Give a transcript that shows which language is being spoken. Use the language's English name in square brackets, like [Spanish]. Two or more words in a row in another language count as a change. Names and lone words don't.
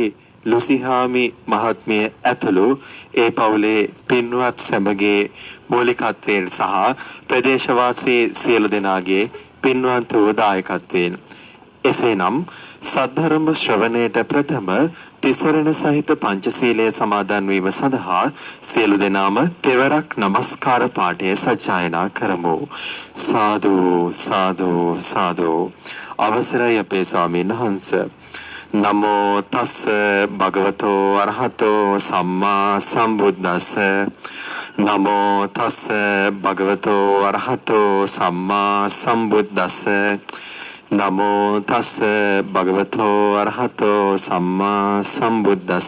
[Sinhala] ලුසිහාමි මහත්මිය ඇතුළු ඒ පවුලේ පින්වත් සැමගේ මූලිකත්වයෙන් සහ ප්‍රදේශවාසී සියලු දෙනාගේ පින්වන්ත වූ දායකත්වයෙන් එසේනම් සද්ධර්ම ශ්‍රවණයට ප්‍රථම තිසරණ සහිත පංචශීලය සමාදන් වීම සඳහා සියලු දෙනාම තෙවරක් නමස්කාර පාඨය සජ්ජායනා කරමු. සාදු සාදු සාදු. අවසරයි අපේ ස්වාමීන් වහන්සේ. [Pali] නමෝ තස් භගවතෝ අරහතෝ සම්මා සම්බුද්දස්ස. නමෝ තස් භගවතෝ අරහතෝ සම්මා සම්බුද්දස්ස. නමෝ තස් භගවතෝ අරහතෝ සම්මා සම්බුද්දස්ස.